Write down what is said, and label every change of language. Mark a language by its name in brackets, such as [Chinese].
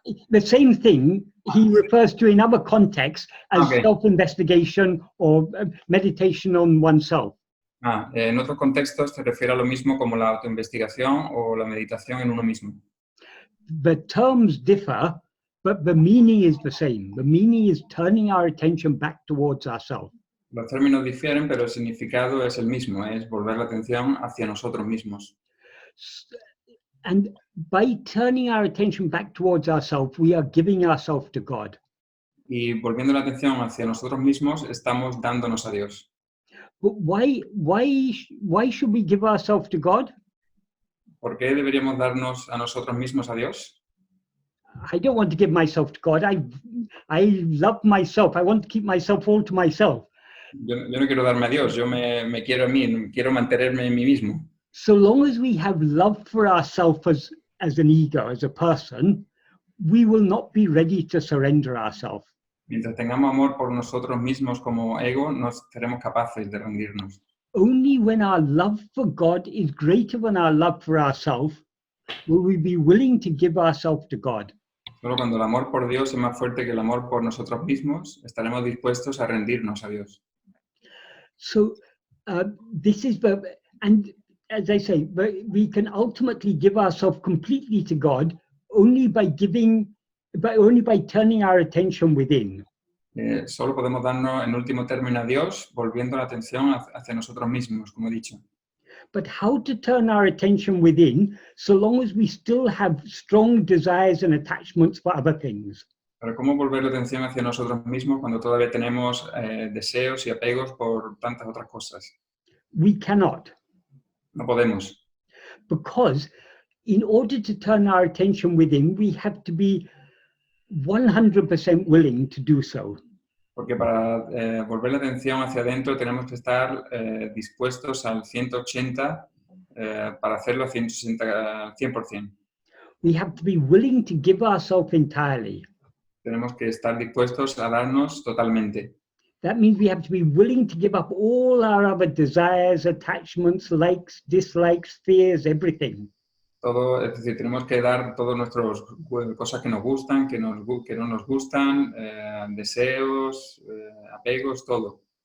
[English] The same thing he refers to in other contexts as Okay. self-investigation or meditation on oneself. [Spanish] En otros contextos se refiere a lo mismo como la autoinvestigación o la meditación en uno mismo. [English] The terms differ, but the meaning is the same. The meaning is turning our attention back towards ourselves. [Spanish] Los términos difieren, pero el significado es el mismo, es volver la atención hacia nosotros mismos. [English] And by turning our attention back towards ourselves, we are giving ourselves to God. [Spanish] Y volviendo la atención hacia nosotros mismos, estamos dándonos a Dios. [English] But why should we give ourselves to God? [Spanish] ¿Por qué deberíamos darnos a nosotros mismos a Dios? [English] I don't want to give myself to God. I love myself. I want to keep myself all to myself. [Spanish] Yo no quiero darme a Dios, yo me quiero a mí, quiero mantenerme en mí mismo. [English] So long as we have love for ourselves as an ego, as a person, we will not be ready to surrender ourselves. [Spanish] Mientras tengamos amor por nosotros mismos como ego, no seremos capaces de rendirnos. [English] Only when our love for God is greater than our love for ourselves will we be willing to give ourselves to God. [Spanish] Solo cuando el amor por Dios es más fuerte que el amor por nosotros mismos, estaremos dispuestos a rendirnos a Dios. [English] So this is and as I say, we can ultimately give ourselves completely to God only by turning our attention within. [Spanish] Solo podemos darnos en último término a Dios volviendo la atención hacia nosotros mismos, como he dicho. [English] But how to turn our attention within so long as we still have strong desires and attachments for other things? [Spanish] Pero ¿cómo volver la atención hacia nosotros mismos cuando todavía tenemos deseos y apegos por tantas otras cosas? [English] We cannot. [Spanish] No podemos. [English] Because in order to turn our attention within, we have to be 100% willing to do so. [Spanish] Porque para volver la atención hacia adentro tenemos que estar dispuestos al 180 para hacerlo al 100%. [English] We have to be willing to give ourselves entirely. [Spanish] Tenemos que estar dispuestos a darnos totalmente. [English] That means we have to be willing to give up all our other desires, attachments, likes, dislikes, fears, everything. [Spanish] Todo, es decir, tenemos que dar todas nuestras cosas que nos gustan, que no nos gustan, deseos, apegos, todo.